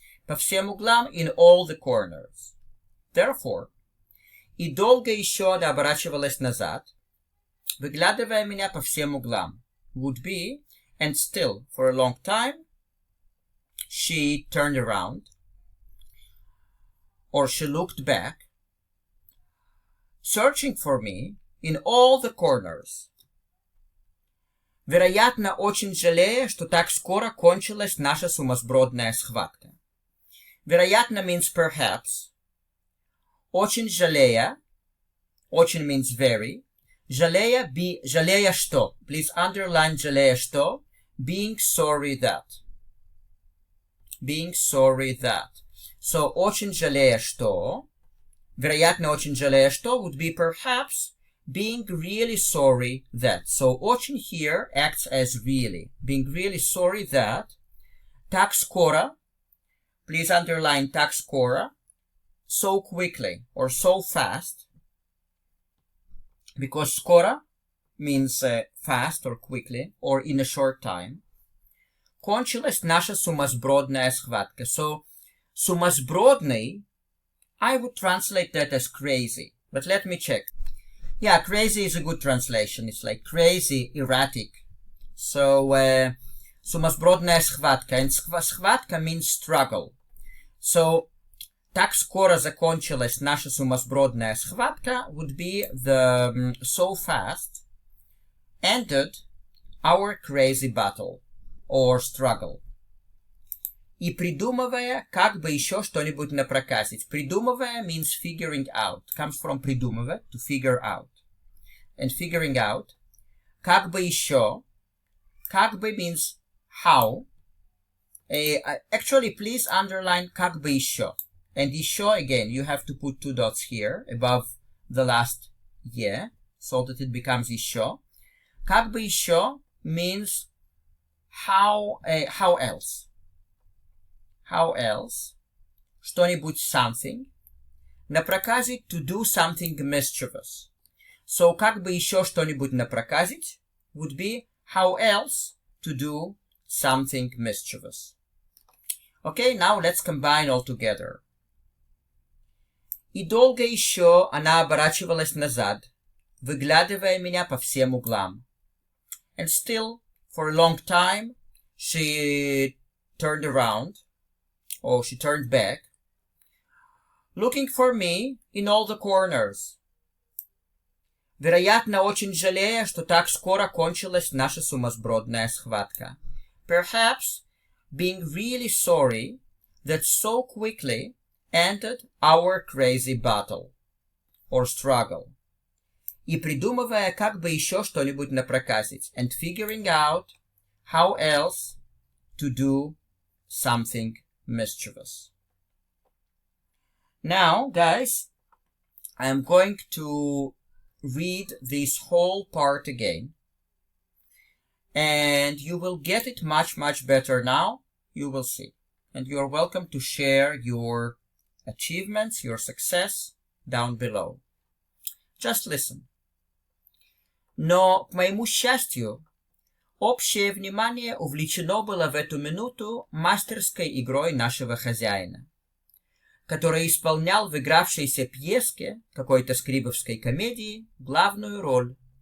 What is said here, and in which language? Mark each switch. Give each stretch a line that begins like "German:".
Russian: По всем углам,
English: in all the corners. Therefore,
Russian: и долго еще она оборачивалась назад, выглядывая меня по всем углам,
English: would be, and still, for a long time, she turned around, or she looked back, searching for me in all the corners.
Russian: Вероятно, очень жалея, что так скоро кончилась наша сумасбродная схватка. Вероятно
English: means perhaps.
Russian: Очень жалея, очень
English: means very.
Russian: Жалея, жалея что?
English: Please underline
Russian: жалея что?
English: Being sorry that. Being sorry that.
Russian: So, очень жалея что? Вероятно, очень жалея что
English: would be perhaps being really sorry that. So,
Russian: очень
English: here acts as really. Being really sorry that.
Russian: Так скоро.
English: Please underline
Russian: так скоро.
English: So quickly or so fast. Because
Russian: скоро
English: means fast or quickly or in a short time.
Russian: Кончилась наша сумасбродная схватка.
English: So,
Russian: сумасбродный,
English: I would translate that as crazy. But let me check. Yeah, crazy is a good translation. It's like crazy, erratic. So,
Russian: сумасбродная схватка.
English: And
Russian: схватка
English: means struggle. So,
Russian: Так скоро закончилась наша сумасбродная схватка
English: would be the so fast ended our crazy battle or struggle.
Russian: И придумывая, как бы еще что-нибудь напроказить. Придумывая
English: means figuring out. Comes from
Russian: придумывать,
English: to figure out. And figuring out.
Russian: Как бы еще. Как бы
English: means how. Actually, please underline
Russian: как бы еще.
English: And
Russian: еще,
English: again, you have to put 2 dots here above the last yeah, so that it becomes еще.
Russian: Как бы еще
English: means how else. How else?
Russian: Что-нибудь
English: something.
Russian: Напроказить
English: to do something mischievous. So,
Russian: как бы еще что-нибудь напроказить
English: would be how else to do something mischievous. Okay, now let's combine all together.
Russian: И долго еще она оборачивалась назад, выглядывая меня по всем углам.
English: And still, for a long time, she turned around, or she turned back, looking for me in all the corners.
Russian: Вероятно, очень жалея, что так скоро кончилась наша сумасбродная схватка.
English: Perhaps being really sorry that so quickly ended our crazy battle or struggle. И придумывая, как бы еще что-нибудь напроказить. And figuring out how else to do something mischievous. Now, guys, I am going to read this whole part again. And you will get it much, much better now. You will see. And you are welcome to share your achievements, your success down below. Just listen.
Russian: Но, к моему счастью, общее внимание увлечено было в эту минуту мастерской игрой нашего хозяина, который исполнял в игравшейся пьеске какой-то скрибовской комедии главную роль.